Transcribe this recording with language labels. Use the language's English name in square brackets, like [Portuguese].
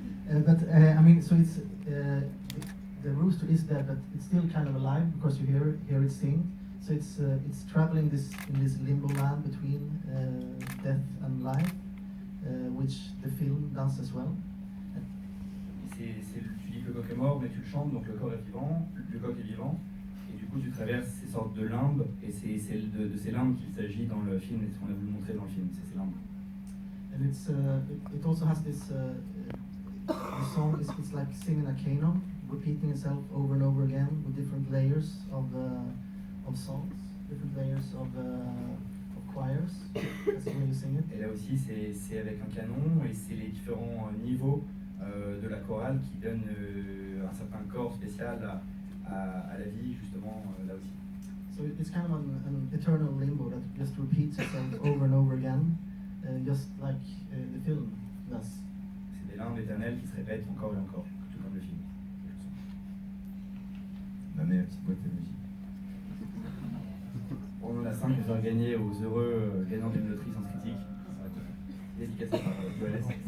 [English] I mean, so it's the rooster is dead, but it's still kind of alive because you hear it sing. So it's traveling in this limbo land between death and life, which the film does as well. [French] Tu dis que le coq est mort, mais tu le chantes, donc le coq est vivant, et du coup tu traverses ces sortes de limbes, et c'est de ces limbes qu'il s'agit dans le film, et ce qu'on a voulu montrer dans le film, c'est ces limbes. [English] And it also has this, the song it's like singing a canon, repeating itself over and over again with different layers of songs, different layers of choirs. That's the way you sing it. [French] Et là aussi c'est avec un canon, et c'est les différents niveaux de la chorale qui donnent un certain corps spécial à la vie, justement, là aussi. [English] So it's kind of an eternal limbo that just repeats itself over and over again, just like the film. Thus, [French] C'est des limbes éternelles qui se répètent encore et encore, tout comme le film. Donnez la petite boîte à musique. On en a 5 à faire gagner aux heureux gagnants d'une loterie Sens Critique, dédicacée par Johannes.